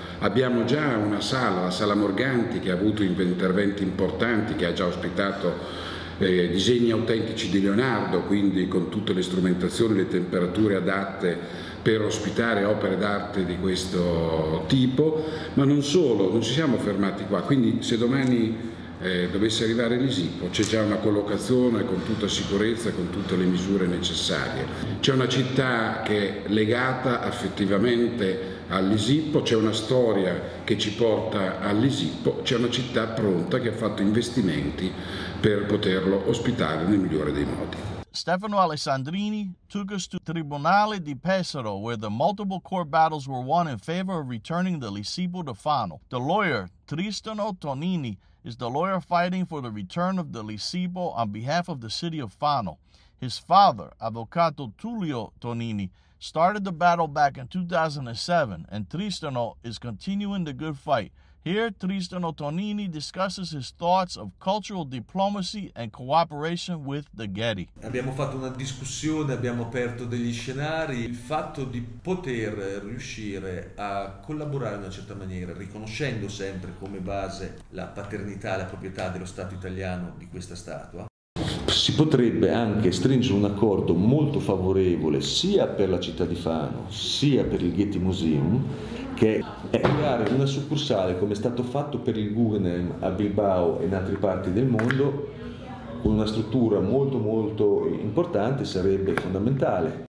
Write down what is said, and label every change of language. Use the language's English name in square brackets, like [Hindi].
[Italian] Abbiamo già una sala, la Sala Morganti, che ha avuto interventi importanti, che ha già ospitato disegni autentici di Leonardo, quindi con tutte le strumentazioni, le temperature adatte per ospitare opere d'arte di questo tipo, ma non solo, non ci siamo fermati qua, quindi se domani dovesse arrivare Lisippo c'è già una collocazione con tutta sicurezza, con tutte le misure necessarie. C'è una città che è legata affettivamente al Lisippo, c'è una storia che ci porta al Lisippo, c'è una città pronta che ha fatto investimenti per poterlo ospitare nel migliore dei modi. [English] Stefano Alessandrini took us to Tribunale di Pesaro, where the multiple court battles were won in favor of returning the Lisippo di Fano. The lawyer, TristanoTonnini, is the lawyer fighting for the return of the Lisippo on behalf of the city of Fano. His father, Avvocato TristanoTonnini, started the battle back in 2007, and Tristano is continuing the good fight. Here, TristanoTonnini discusses his thoughts of cultural diplomacy and cooperation with the Getty. [Italian] Abbiamo fatto una discussione, abbiamo aperto degli scenari, il fatto di poter riuscire a collaborare in una certa maniera, riconoscendo sempre come base la paternità e la proprietà dello Stato italiano di questa statua. Si potrebbe anche stringere un accordo molto favorevole sia per la città di Fano sia per il Getty Museum, che è creare una succursale come è stato fatto per il Guggenheim a Bilbao e in altre parti del mondo, con una struttura molto importante, sarebbe fondamentale.